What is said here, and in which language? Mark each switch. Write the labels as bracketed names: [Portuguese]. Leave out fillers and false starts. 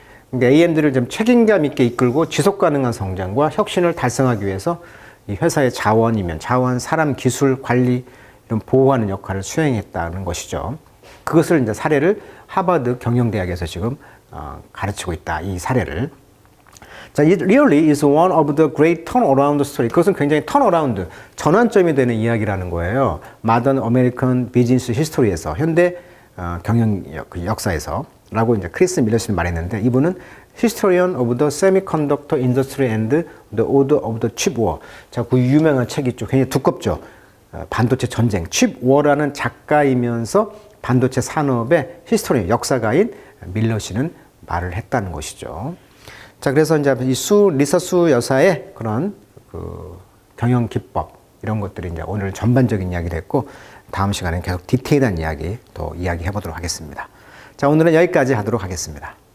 [Korean] 그러니까 AMD를 좀 책임감 있게 이끌고 지속 가능한 성장과 혁신을 달성하기 위해서 이 회사의 자원, 사람, 기술, 관리 이런 보호하는 역할을 수행했다는 것이죠. 그것을 이제 사례를 하버드 경영대학에서 지금 가르치고 있다. 이 사례를. [English] 자, it really is one of the great turnaround story. [Korean] 그것은 굉장히 턴어라운드, 전환점이 되는 이야기라는 거예요. [English] Modern American Business History [Korean] 에서, 현대 경영 역사에서. 라고 이제 크리스 밀러슨이 말했는데, 이분은 [English] Historian of the Semiconductor Industry and the Order of the Chip War. [Korean] 자, 그 유명한 책이 있죠. 굉장히 두껍죠. 반도체 전쟁. Chip War라는 작가이면서 반도체 산업의 히스토리언, 역사가인 밀러슨은 말을 했다는 것이죠. 자, 그래서 이제 리사 수 여사의 그런 경영 기법, 이런 것들이 이제 오늘 전반적인 이야기를 했고, 다음 시간에 계속 디테일한 이야기 또 이야기해 보도록 하겠습니다. 자, 오늘은 여기까지 하도록 하겠습니다.